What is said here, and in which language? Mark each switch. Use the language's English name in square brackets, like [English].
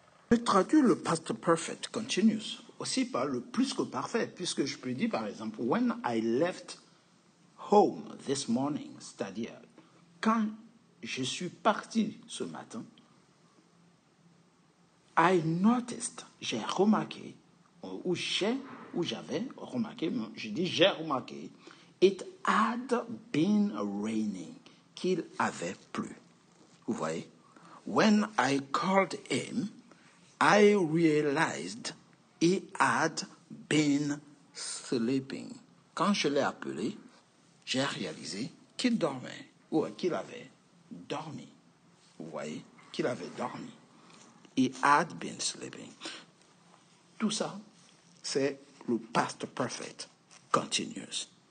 [French] Je traduis le past perfect continuous aussi par le plus que parfait, puisque je peux dire par exemple, [English] when I left home this morning, [French] c'est-à-dire quand je suis parti ce matin, [English] I noticed, [French] j'ai remarqué, ou j'avais remarqué, je dis j'ai remarqué, [English] it had been raining, [French] qu'il avait plu. Vous voyez? [English] When I called him, I realized he had been sleeping. [French] Quand je l'ai appelé, j'ai réalisé qu'il dormait, ou qu'il avait dormi. Vous voyez? Qu'il avait dormi. [English] He had been sleeping. [French] Tout ça, c'est le past perfect continuous.